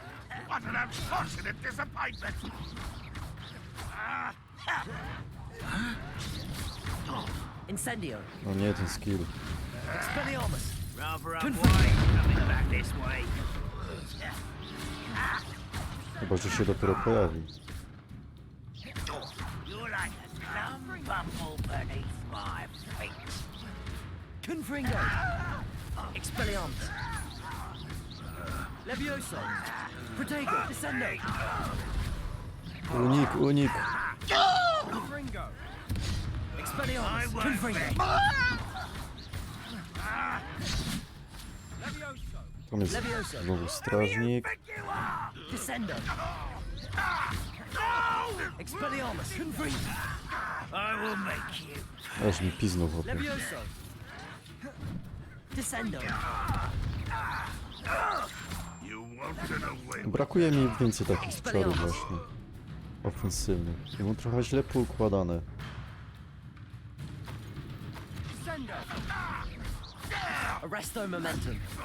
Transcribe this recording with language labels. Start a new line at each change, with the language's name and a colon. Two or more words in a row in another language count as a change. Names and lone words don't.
Polish: Incendio! No nie, ten skill. Expelliarmus! Chyba, że się dopiero pojawi. Confringo! Expelliarmus! Levioso! Protego! Descendo! Unik, unik. Confringo! Expelliarmus! Confringo! Tam jest znowu strażnik. Descendo! Expelliarmus! Confringo!
English: I will make you!
Polish: Aż mi piznął chłopie. Levioso! Descendo! Brakuje mi więcej takich czarów właśnie. Ofensywnych. I mam trochę źle poukładane. Arresto momentum!